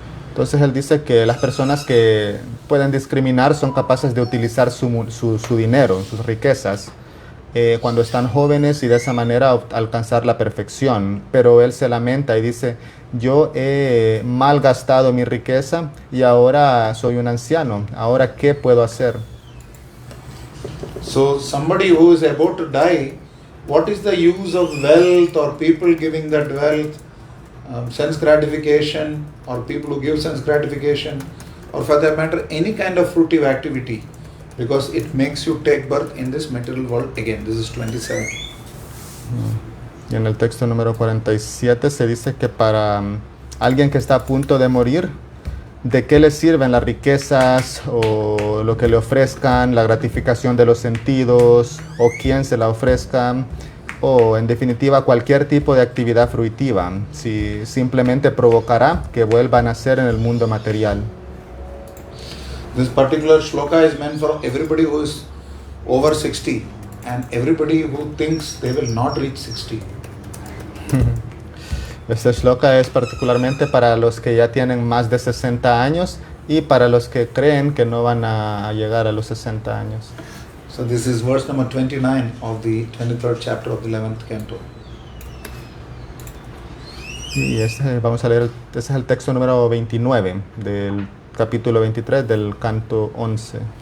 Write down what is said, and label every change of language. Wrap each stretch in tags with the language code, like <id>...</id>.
<es>Entonces él dice que las personas que pueden discriminar son capaces de utilizar su dinero, sus riquezas, cuando están jóvenes y de esa manera alcanzar la perfección. Pero él se lamenta y dice, yo he malgastado mi riqueza y ahora soy un anciano. ¿Ahora qué puedo hacer?</es> <en>So somebody who is about to die, what is the use of wealth or people giving that wealth, sense gratification, or people who give sense gratification, or for that matter any kind of fruitive activity, because it makes you take birth in this material world again. This is 27.</en> <es>Y en el texto número 47 se dice que para alguien que está a punto de morir, ¿de qué le sirven las riquezas o lo que le ofrezcan, la gratificación de los sentidos o quién se la ofrezca? O en definitiva cualquier tipo de actividad fruitiva, si simplemente provocará que vuelvan a nacer en el mundo material.</es> <en>This particular shloka is meant for everybody who is over 60 and everybody who thinks they will not reach 60.</en> <es>Este shloka es particularmente para los que ya tienen más de 60 años y para los que creen que no van a llegar a los 60 años.</es> <en>So this is verse number 29 of the 23rd chapter of the 11th canto.</en> <es>Y vamos a leer, este es el texto número 29 del capítulo 23 del canto 11.</es>